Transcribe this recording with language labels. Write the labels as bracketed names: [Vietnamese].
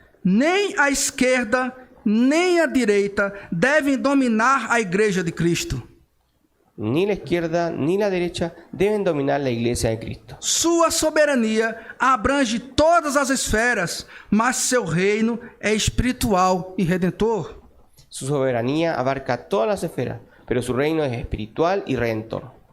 [Portuguese] nem a esquerda nem a direita devem dominar a igreja de Cristo. [Spanish] Ni la izquierda ni la derecha deben dominar la iglesia de Cristo. [Portuguese] Sua soberania abrange todas as esferas, mas seu reino é espiritual e redentor. [Spanish] Su soberanía abarca todas las esferas, pero su reino es espiritual y redentor.